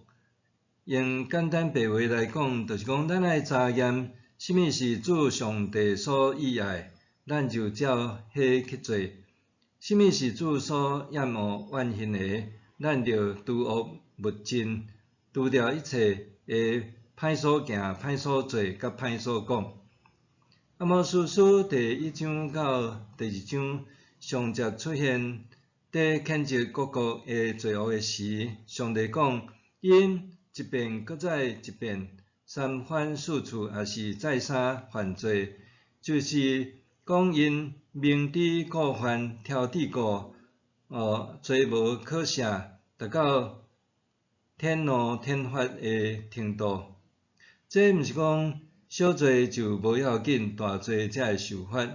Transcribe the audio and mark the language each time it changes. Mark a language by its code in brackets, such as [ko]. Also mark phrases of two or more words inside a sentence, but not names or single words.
[nan] 用简单白话来讲，就是讲咱爱查验什么是主上帝所喜爱，咱就照迄去做；什么是主所厌恶怨恨的，咱就除恶务尽，除掉一切会歹所行、歹所做、甲歹所讲。阿摩司书第1章到第2章上节出现伫谴责各国的罪恶的时，上帝讲：因一遍搁再一遍三番四次，也是再三犯罪，就是讲因明知故犯，挑剔过，罪无可赦，达到天怒天发的程度。这毋是讲小罪就无要紧，大罪才会受罚。